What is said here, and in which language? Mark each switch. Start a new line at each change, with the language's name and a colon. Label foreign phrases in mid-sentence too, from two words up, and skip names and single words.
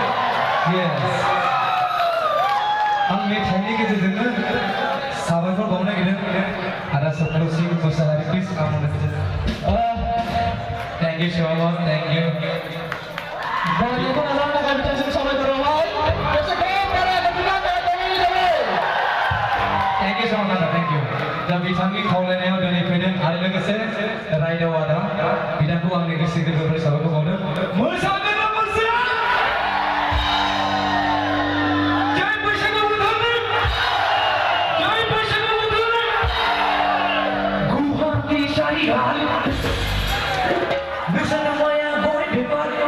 Bodo: आं मेथाइनि गेजेरजोंनो साबायखर बावनो नागिरदों आदा सप्तषि मोसाहारि प्लिज
English: thank you so much thank you Thank you so much, thank you.
Bodo: दा बिथांनि खावलायनायाव दिनै फैदों आरो लोगोसे रायदाव आदा बिथांखौ आंनि गोसो गोरबोनिफ्राय साबायखर बावदों मोसादों मोसाया जय बैसागु बोथोरनि जय बैसागु बोथोरनि गुवाहाटी सारिया नोंसोरनो माया गय बेबार